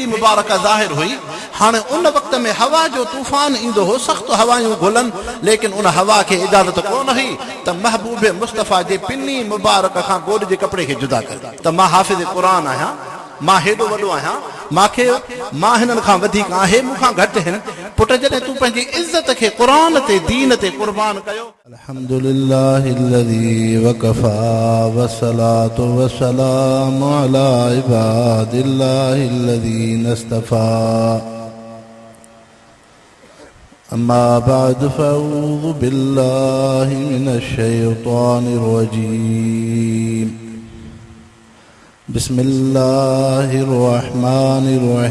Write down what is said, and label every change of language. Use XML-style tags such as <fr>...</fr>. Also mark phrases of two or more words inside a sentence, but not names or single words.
<sd>मुबारक ज़ाहिर हुई हाणे उन वक़्त में हवा जो तूफ़ान ईंदो हो सख़्त हवायूं घुलनि लेकिन उन हवा खे इजाज़त कोन हुई त महबूब मुस्तफ़ा जे पिनी मुबारक खां गोॾ जे कपिड़े खे जुदा करे त मां हाफ़िज़ क़ुरान आहियां मां हेॾो वॾो आहियां मांखे मां हिननि खां वधीक आहे मूंखां घटि आहिनि पुट जॾहिं तूं पंहिंजी इज़त खे क़ुरान ते दीन ते क़ुर्बान कयो</sd> <ar>الحمد لله الذي كفى والصلاة والسلام على عباد الله الذين اصطفى أما بعد فأعوذ بالله من الشيطان الرجيم بسم الله الرحمن</ar>